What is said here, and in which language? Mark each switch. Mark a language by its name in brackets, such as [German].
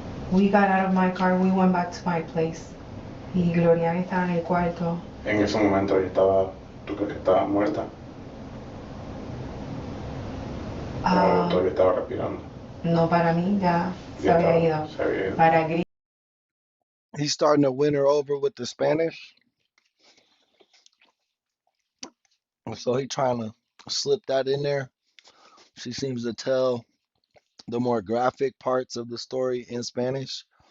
[English] We got out of my car, we went back to my place. [Spanish] Y Gloria estaba en el cuarto. En ese momento ella estaba, ¿tú crees que estaba muerta? ¿O todavía estaba respirando? No, para mí ya se había ido. Se había ido. Para Gris. [English] He's starting to win her over with the Spanish. So he trying to slip that in there. She seems to tell the more graphic parts of the story in Spanish.